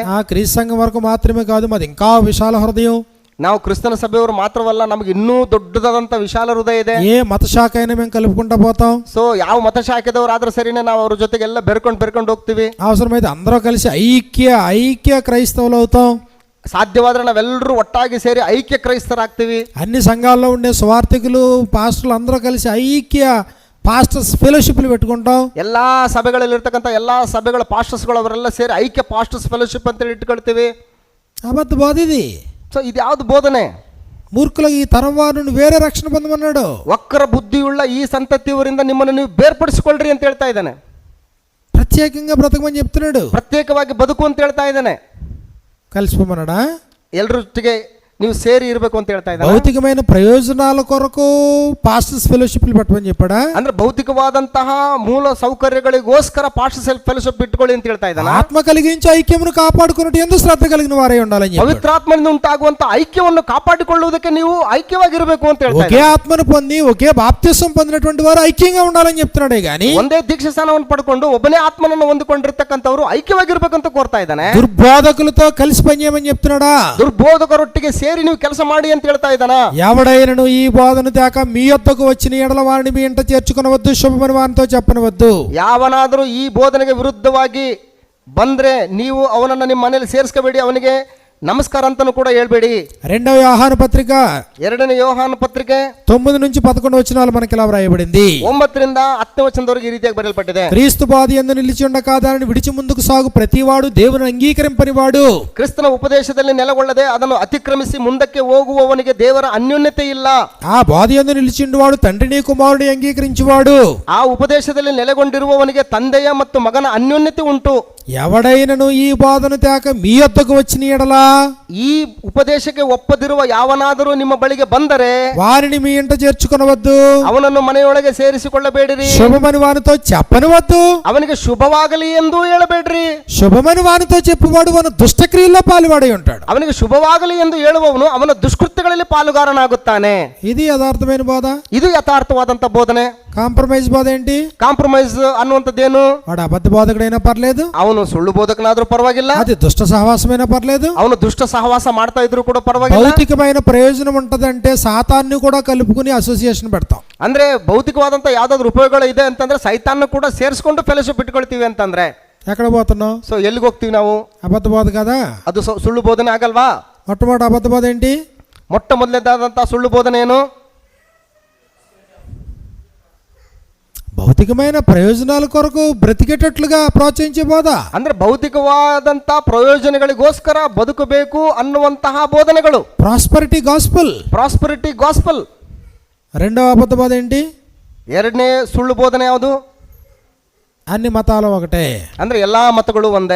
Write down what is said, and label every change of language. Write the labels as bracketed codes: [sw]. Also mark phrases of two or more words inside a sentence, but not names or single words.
[te] ఆ క్రీస్తు సంఘం వరకు మాత్రమే కాదు, మాది ఇంకా విశాల హృదయం. [kn] ನಾವು ಕ್ರಿಸ್ತನ ಸಭೆಯವರು ಮಾತ್ರವಲ್ಲ, ನಮ್ಗೆ ಇನ್ನೂ ದೊಡ್ಡದಾದಂಥ ವಿಶಾಲ ಹೃದಯ ಇದೆ. [te] ఏ మత శాఖ అయినా మేము కలుపుకుంటా పోతాం. [kn] ಸೊ ಯಾವ ಮತಶಾಖೆದವರು ಆದ್ರೂ ಸರಿನೇ ನಾವು ಅವ್ರ ಜೊತೆಗೆಲ್ಲ ಬೆರ್ಕೊಂಡು ಹೋಗ್ತೀವಿ. [te] అవసరమైతే అందరూ కలిసి ఐక్య క్రైస్తవులు అవుతాం. [kn] ಸಾಧ್ಯವಾದ್ರೆ ನಾವೆಲ್ಲರೂ ಒಟ್ಟಾಗಿ ಸೇರಿ ಐಕ್ಯ ಕ್ರೈಸ್ತರಾಗ್ತೀವಿ. [te] అన్ని సంఘాల్లో ఉండే స్వార్థికులు పాస్టర్లు అందరూ కలిసి ఐక్య [en] pastors fellowships [te] పెట్టుకుంటాం. [kn] ಎಲ್ಲಾ ಸಭೆಗಳಲ್ಲಿ ಇರ್ತಕ್ಕಂಥ ಎಲ್ಲಾ ಸಭೆಗಳ ಪಾಸ್ಟರ್ಸ್ಗಳು ಅವರೆಲ್ಲ ಸೇರಿ ಐಕ್ಯ [en] pastors fellowship [kn] ಅಂತೇಳಿ ಇಟ್ಕೊಳ್ತೀವಿ. [te] అబద్ధ బోధ ఇది. [kn] ಸೊ ಇದು ಯಾವ್ದು ಬೋಧನೆ? [te] మూర్ఖులకు ఈ తరం వారిని వేరే రక్షణ పొందమన్నాడు. [kn] ವಕ್ರ ಬುದ್ಧಿಯುಳ್ಳ ಈ ಸಂತತಿಯವರಿಂದ ನಿಮ್ಮನ್ನು ನೀವು ಬೇರ್ಪಡಿಸಿಕೊಳ್ಳ್ರಿ ಅಂತ ಹೇಳ್ತಾ ಇದ್ದಾನೆ. [te] ప్రత్యేకంగా బ్రతకమని చెప్తున్నాడు. [kn] ಪ್ರತ್ಯೇಕವಾಗಿ ಬದುಕು ಅಂತ ಹೇಳ್ತಾ ಇದ್ದಾನೆ. [te] కలిసిపోమన్నాడా? [kn] ಎಲ್ಲರೊಟ್ಟಿಗೆ ನೀವು ಸೇರಿ ಇರಬೇಕು ಅಂತ ಹೇಳ್ತಾ ಇದ್ದಾನೆ. [te] భౌతికమైన ప్రయోజనాల కొరకు [en] pastors fellowships [te] పెట్టమని చెప్పాడా? [kn] ಅಂದ್ರೆ ಭೌತಿಕವಾದಂತಹ ಮೂಲ ಸೌಕರ್ಯಗಳಿಗೋಸ್ಕರ [en] pastors fellowship [kn] ಇಟ್ಕೊಳ್ಳಿ ಅಂತ ಹೇಳ್ತಾ ಇದ್ದಾನೆ. [te] ఆత్మ కలిగించి ఐక్యమును కాపాడుకున్నట్టు ఎందుకు శ్రద్ధ కలిగిన వారై ఉండాలని చెప్పాడు. [kn] ಪವಿತ್ರಾತ್ಮನಿಂದ ಉಂಟಾಗುವಂತ ಐಕ್ಯವನ್ನು ಕಾಪಾಡಿಕೊಳ್ಳುವುದಕ್ಕೆ ನೀವು ಐಕ್ಯವಾಗಿರಬೇಕು ಅಂತ ಹೇಳ್ತಾ [te] ఒకే ఆత్మను పొంది ఒకే బాప్తిసం పొందినటువంటి వారు ఐక్యంగా ఉండాలని చెప్తున్నాడే గాని [kn] ಒಂದೇ ದೀಕ್ಷಾ ಸ್ನಾನವನ್ನು ಪಡ್ಕೊಂಡು ಒಬ್ಬನೇ ಆತ್ಮನನ್ನು ಹೊಂದಿಕೊಂಡಿರ್ತಕ್ಕಂಥವ್ರು ಐಕ್ಯವಾಗಿರ್ಬೇಕಂತ ಕೋರ್ತಾ ಇದ್ದಾನೆ. [te] దుర్బోధకులతో కలిసి పనిచేయమని చెప్తున్నాడా? [kn] ದುರ್ಬೋಧಕರೊಟ್ಟಿಗೆ ಸೇರಿ ನೀವು ಕೆಲಸ ಮಾಡಿ ಅಂತ ಹೇಳ್ತಾ ಇದ್ದಾನ. [te] ఎవడైనను ఈ బోధను తేక మీ యొద్దకు వచ్చిన ఎడల వారిని మీ ఇంట చేర్చుకొనవద్దు, శుభమని వారితో చెప్పనవద్దు. [kn] ಯಾವನಾದರೂ ಈ ಬೋಧನೆಗೆ ವಿರುದ್ಧವಾಗಿ ಬಂದ್ರೆ ನೀವು ಅವನನ್ನು ನಿಮ್ಮ ಮನೆಯಲ್ಲಿ ಸೇರಿಸ್ಕೋಬೇಡಿ, ಅವನಿಗೆ ನಮಸ್ಕಾರ ಅಂತನೂ ಕೂಡ ಹೇಳ್ಬೇಡಿ. [te] రెండవ యోహాను పత్రిక [kn] 2ನೇ ಯೋಹಾನ ಪತ್ರಿಕೆ [te] 9 నుంచి 11 వచనాలు మనకి ఇలా వ్రాయబడింది. [kn] 9ರಿಂದ 10ನೇ ವಚನದವರೆಗೆ ಈ ರೀತಿಯಾಗಿ ಬರೆಯಲ್ಪಟ್ಟಿದೆ. [te] క్రీస్తు బాధ యందు నిలిచి ఉండక దానిని విడిచి ముందుకు సాగు ప్రతివాడు దేవుని అంగీకరింపనివాడు. [kn] ಕ್ರಿಸ್ತನ ಉಪದೇಶದಲ್ಲಿ ನೆಲೆಗೊಳ್ಳದೆ ಅದನ್ನು ಅತಿಕ್ರಮಿಸಿ ಮುಂದಕ್ಕೆ ಹೋಗುವವನಿಗೆ ದೇವರ ಅನ್ಯೋನ್ಯತೆ ಇಲ್ಲ. [te] ఆ బాధ యందు నిలిచిండువాడు తండ్రిని కుమారుని అంగీకరించువాడు. [kn] ಆ ಉಪದೇಶದಲ್ಲಿ ನೆಲೆಗೊಂಡಿರುವವನಿಗೆ ತಂದೆಯ ಮತ್ತು ಮಗನ ಅನ್ಯೋನ್ಯತೆ ಉಂಟು. [te] ఎవడైనను ఈ బోధను తేక మీ యొద్దకు వచ్చిన ఎడలా [kn] ಈ ಉಪದೇಶಕ್ಕೆ ಒಪ್ಪದಿರುವ ಯಾವನಾದರೂ ನಿಮ್ಮ ಬಳಿಗೆ ಬಂದರೆ [te] వారిని మీ ఇంట చేర్చుకొనవద్దు, [kn] ಅವನನ್ನು ಮನೆಯೊಳಗೆ ಸೇರಿಸಿಕೊಳ್ಳಬೇಡಿರಿ. [te] శుభమని వానితో చెప్పనవద్దు, [kn] ಅವನಿಗೆ ಶುಭವಾಗಲಿ ಎಂದು ಹೇಳಬೇಡ್ರಿ. [te] శుభమని వానితో చెప్పువాడు మన దుష్టక్రియల్లో పాలువాడై ఉంటాడు. [kn] ಅವನಿಗೆ ಶುಭವಾಗಲಿ ಎಂದು ಹೇಳುವವನು ಅವನ ದುಷ್ಕೃತ್ಯಗಳಲ್ಲಿ ಪಾಲುಗಾರನಾಗುತ್ತಾನೆ. [te] ఇది యథార్థమైన బోధ. [kn] ಇದು ಯಥಾರ್ಥವಾದಂತ ಬೋಧನೆ. [te] కాంప్రమైజ్ బోధ ఏంటి? [kn] ಕಾಂಪ್ರಮೈಸ್ ಅನ್ನುವಂಥದ್ದೇನು? [te] వాడు అబద్ధ బోధకుడైనా పర్లేదు, [kn] ಅವನು ಸುಳ್ಳು ಬೋಧಕನಾದ್ರೂ ಪರವಾಗಿಲ್ಲ, [te] అది దుష్ట సహవాసమైనా పర్లేదు, [kn] ಅವನು ದುಷ್ಟ ಸಹವಾಸ ಮಾಡ್ತಾ ಇದ್ರು ಕೂಡ ಪರವಾಗಿಲ್ಲ. [te] భౌతికమైన ప్రయోజనం ఉంటదంటే సాతాన్ని కూడా కలుపుకుని అసోసియేషన్ పెడతాం. [kn] ಅಂದ್ರೆ ಭೌತಿಕವಾದಂತ ಯಾವ್ದಾದ್ರು ಉಪಯೋಗಗಳು ಇದೆ ಅಂತಂದ್ರೆ ಸೈತಾನ್ನ ಕೂಡ ಸೇರಿಸ್ಕೊಂಡು ಫೆಲೋಶಿಪ್ ಇಟ್ಕೊಳ್ತೀವಿ ಅಂತಂದ್ರೆ [te] ఎక్కడ పోతున్నాం? [kn] ಸೊ ಎಲ್ಲಿಗೆ ಹೋಗ್ತೀವಿ ನಾವು? [te] అబద్ధ బోధ కదా. [kn] ಅದು ಸುಳ್ಳು ಬೋಧನೆ ಆಗಲ್ವಾ? [te] మొట్టమొదటి అబద్ధ బోధ ఏంటి? [kn] ಮೊಟ್ಟ ಮೊದಲನೇದಾದಂತಹ ಸುಳ್ಳು ಬೋಧನೆ ಏನು? [te] భౌతికమైన ప్రయోజనాల కొరకు బ్రతికేటట్లుగా ప్రోత్సహించే బోధ. [kn] ಅಂದ್ರೆ ಭೌತಿಕವಾದಂತ ಪ್ರಯೋಜನಗಳಿಗೋಸ್ಕರ ಬದುಕಬೇಕು ಅನ್ನುವಂತಹ ಬೋಧನೆಗಳು. [en] prosperity gospel. prosperity gospel. [te] రెండవ అబద్ధ బోధ ఏంటి? [kn] 2ನೇ ಸುಳ್ಳು ಬೋಧನೆ ಯಾವುದು? [te] అన్ని మతాలు ఒకటే, [kn] ಅಂದ್ರೆ ಎಲ್ಲಾ ಮತಗಳು ಒಂದೇ,